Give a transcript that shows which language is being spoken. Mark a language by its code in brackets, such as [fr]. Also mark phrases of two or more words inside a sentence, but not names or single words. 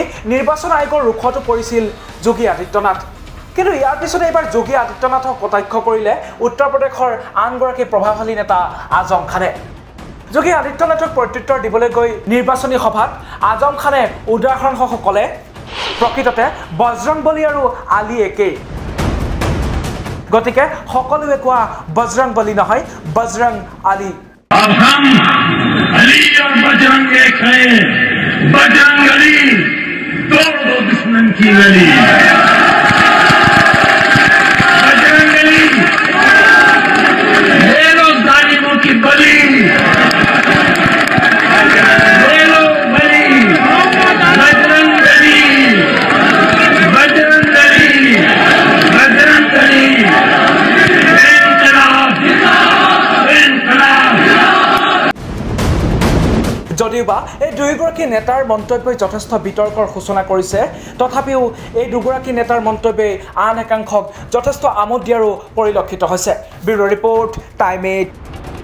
[as] নিৰ্বাচন আয়োগৰ ৰুখতো পৰিছিল যোগী আদিত্যনাথ কিন্তু ইয়াৰ পিছতে এবাৰ যোগী আদিত্যনাথক কটাক্ষ কৰিলে উত্তৰ প্ৰদেশৰ আনগৰাকী প্ৰভাৱশালী নেতা আজম খানে যোগী আদিত্যনাথক প্ৰত্যুত্তৰ দিবলৈ গৈ নিৰ্বাচনী সভাত আজম খানে উদাহৰণসহ ক'লে প্ৰকৃততে বজৰংবলী আৰু আলী একেই গতিকে সকলোৱে কোৱা বজৰংবলী নহয় বজৰং আলী [hi] अब हम अली और बजरंग एक हैं बजरंग अली तोड़ दो दुश्मन की गली बजरंग अली ले लो जालिमों की बलि ले लो बलि बजरंग अली बजरंग अली बजरंग अली [as] যদিওবা এই দুইগৰাকী নেতাৰ মন্তব্যই যথেষ্ট বিতৰ্কৰ সূচনা কৰিছে তথাপিও এই দুগৰাকী নেতাৰ মন্তব্যই আন একাংশক যথেষ্ট আমোদ দিয়াৰো পৰিলক্ষিত হৈছে [en] bureau report [as] টাইম 8